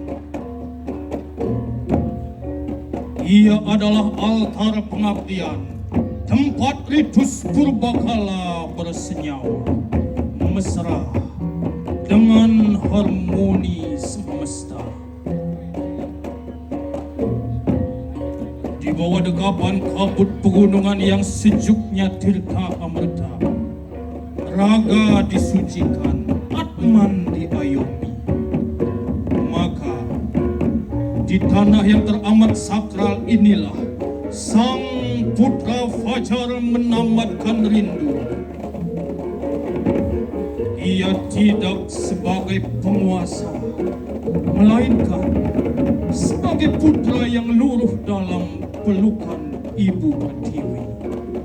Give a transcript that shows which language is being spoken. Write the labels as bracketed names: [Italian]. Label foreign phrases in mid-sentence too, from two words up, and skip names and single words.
[Indonesian] Ia adalah altar pengabdian, tempat ritus purbakala bersenyawa, mesra dengan harmoni semesta. Di bawah dekapan kabut pegunungan yang sejuknya tirta amerta, raga disucikan, atman diayomi. Maka di tanah yang teramat sakral inilah sang putra fajar menamatkan rindu. Ia tidak sebagai penguasa, melainkan sebagai putra yang luruh dalam pelukan ibu pertiwi.